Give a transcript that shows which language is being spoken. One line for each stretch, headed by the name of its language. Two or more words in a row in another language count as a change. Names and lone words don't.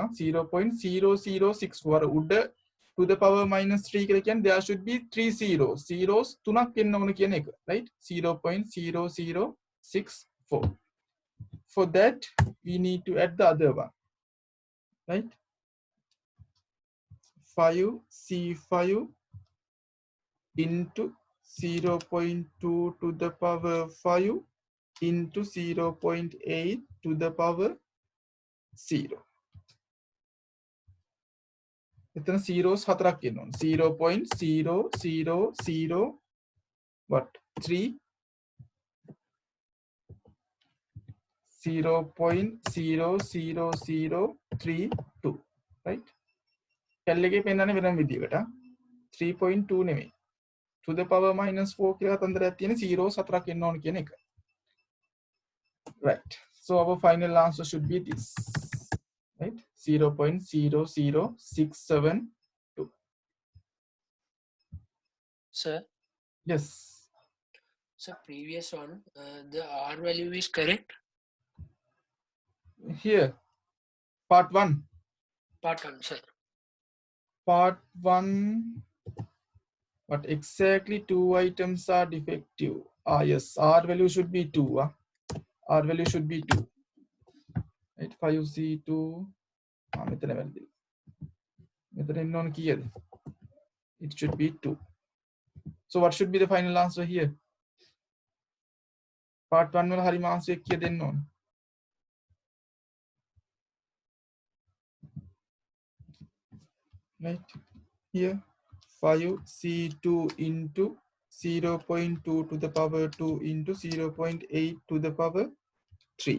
English: 0.0064
Sinhala: අර උඩ
English: to the power minus 3
Sinhala: කියලා කියන්නේ
English: there should be 3 zeros.
Sinhala: Zeros තුනක් එන්න ඕන කියන එක.
English: Right? 0.0064. For that we need to add the other one. Right? 5C5 into 0.2 to the power 5 into 0.8 to the power 0.
Sinhala: එතන zeros හතරක් එන්න ඕන.
English: 0.000 what 3 0.00032 right?
Sinhala: කැල් එකේ පෙන්නන්නේ වෙනම විදියකට 3.2 නෙමෙයි.
English: to the power minus 4
Sinhala: කියලා තන්දරයක් තියෙන zeros හතරක් එන්න ඕන කියන එක.
English: Right. So our final answer should be this. Right? 0.00672. Sir, Yes. so previous one, the R value is correct. Here, part 1. Part 1, sir. Part 1. What exactly 2 items are defective? Ah, yes. R value should be 2. R value should be 2. Right?
Sinhala: 5C2. මෙතන වැරදි. මෙතන එන්න ඕන කීයද?
English: It should be 2. So what should be the final answer here?
Sinhala: Part 1 වල හරිම answer එක කිය දෙන්න ඕන.
English: Right? Here 5C2 into 0.2 to the power 2 into 0.8 to the power 3.